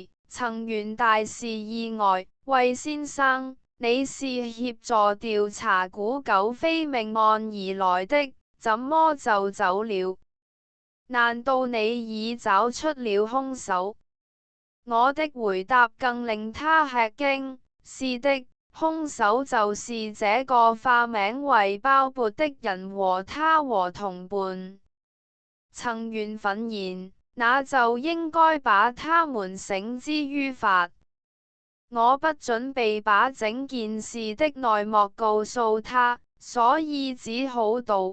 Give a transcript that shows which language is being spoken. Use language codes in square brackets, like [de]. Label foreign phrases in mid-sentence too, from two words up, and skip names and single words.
[zh] 曾原大是意外，魏先生，你是協助調查古久飛命案而來的？怎麼就走了？難道你已找出了兇手？我的回答更令他吃驚。是的，兇手就是這個化名為鮑勃的人和他和同伴。曾原憤言，那就應該把他們繩之於法。我不準備把整件事的內幕告訴他，所以只好道。